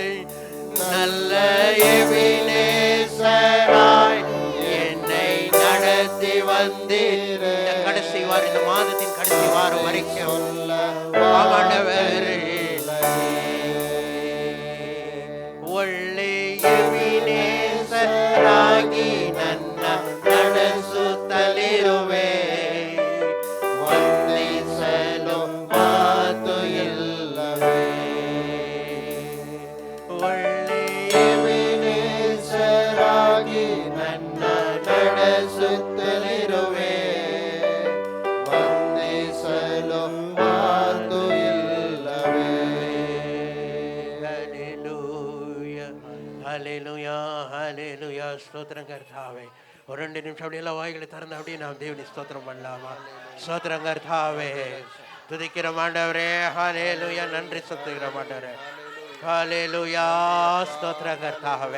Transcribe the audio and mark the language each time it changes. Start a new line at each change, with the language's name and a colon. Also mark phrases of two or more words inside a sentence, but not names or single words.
Tamil: நல்ல எபினேசராய் என்னை நடத்தி வந்தீர். இந்த கடைசி வாரம், இந்த மாதத்தின் கடைசி வாரம் வரைக்கும் ஆமாண்டவரே,
Kannada: ಒಳ್ಳೆ ಎಬಿನೇಸರಾಗಿ ನನ್ನ ನಡೆಸುತ್ತಲಿರುವೆ, ವಂದಿಸಲು ಮಾತು ಇಲ್ಲವೇ. ಒಳ್ಳೆ ಎಬಿನೇಸರಾಗಿ ನನ್ನ ನಡೆಸುತ್ತಲಿರುವೆ, ವಂದಿಸಲು ಮಾತು ಇಲ್ಲವೇ.
Tamil: ஹல்லேலூயா, ஹல்லேலூயா, ஹல்லேலூயா. ஸ்தோத்திரம் கர்த்தாவே. ஒரு 2 நிமிஷம் அப்படியே எல்லாம் வாய்களை திறந்து அப்படியே நாம் தேவனை ஸ்தோத்திரம் பண்ணலாமா? ஸ்தோத்திரம் கர்த்தாவே, துதிக்கிற ஆண்டவரே. ஹல்லேலூயா, நன்றி செலுத்துகிற ஆண்டவரே. ஹல்லேலூயா, ஸ்தோத்திரம் கர்த்தாவே.